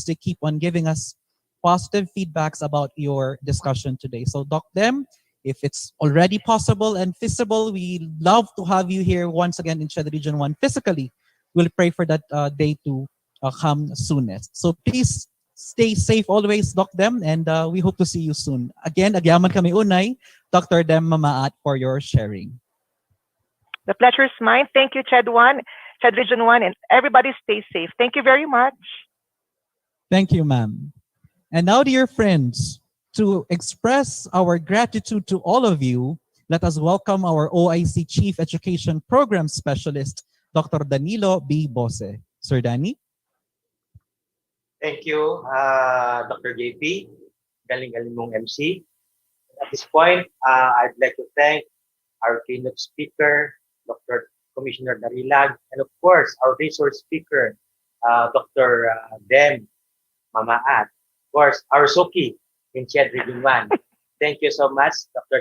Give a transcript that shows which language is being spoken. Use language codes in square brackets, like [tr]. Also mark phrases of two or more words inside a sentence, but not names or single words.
[en] They keep on giving us positive feedbacks about your discussion today. So Doc Dem, if it's already possible and feasible, we love to have you here once again in Cheddar Region 1 physically. We'll pray for that day to come soonest. So please stay safe always, Doc Dem, and we hope to see you soon. Again, [ilo] agyaman kami unay, Dr. Dem Mamaat, [en] for your sharing. The pleasure is mine. Thank you, Ched Region 1, and everybody stay safe. Thank you very much. Thank you, ma'am. And now, dear friends, to express our gratitude to all of you, let us welcome our OIC Chief Education Program Specialist, Dr. Danilo B. Bose. Sir Danny? Thank you, Dr. JP. [tl] Galing-galing mong MC. [en] At this point, I'd like to thank our keynote speaker, Dr. Commissioner Darilag, and of course, our resource speaker, Dr. Dem Mamaat. Of course, our Soki in Ched Region 1. Thank you so much, Dr.